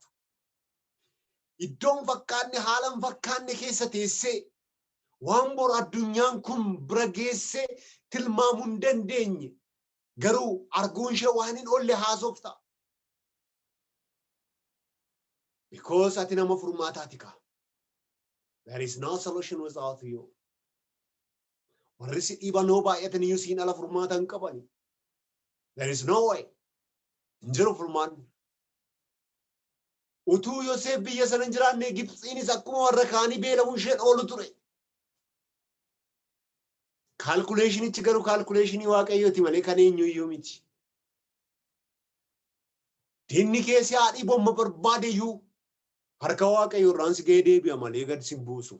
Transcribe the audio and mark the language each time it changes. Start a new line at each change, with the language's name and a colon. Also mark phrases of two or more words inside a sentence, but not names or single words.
Oromo: Iddoon fakkaanne haalan fakkaanne keessa teessee waan bor addunyaan kun bira geessee tilmaamuu hin dandeenye garuu arguun ishee waan hin oolle haasofta. Because ati nama furmaataati ka.
English: There is no solution without you.
Oromo: Warri si dhiibannoo baay'atan iyyuu siin ala furmaata hin qabani.
English: There is no way.
Oromo: Hin jiru furmaanni. Utuu Yoosef biyya sana hin jiraanne Gibxiinis akkuma warra kaanii beela'uun isheen oolu ture. Kaalkuleeshinichi garuu kaalkuleeshinii Waaqayyooti malee kan eenyuyyuu miti. Diinni keessi haadhii bomma barbaade iyyuu harka Waaqayyoo irraan si ga'ee deebi'a malee gad si buusu.